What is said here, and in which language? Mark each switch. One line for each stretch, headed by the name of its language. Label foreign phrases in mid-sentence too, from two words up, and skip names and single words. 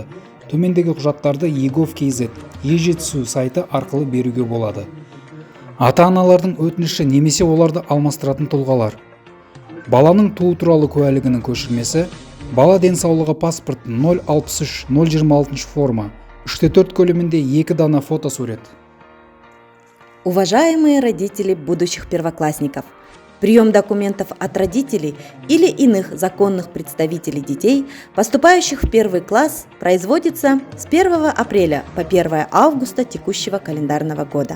Kazakh: Төмендегі құжаттарды egov.kz e-жетісу сайты арқылы беруге болады. Ата-аналардың өтініші немесе оларды алмастыратын тұлғалар: баланың туу туралы куәлігінің көшірмесі, бала денсаулығы паспорт 063-026 форма, 3/4 көлемінде 2 дана фотосурет.
Russian: Уважаемые родители будущих первоклассников, прием документов от родителей или иных законных представителей детей, поступающих в первый класс, производится с 1 апреля по 1 августа текущего календарного года.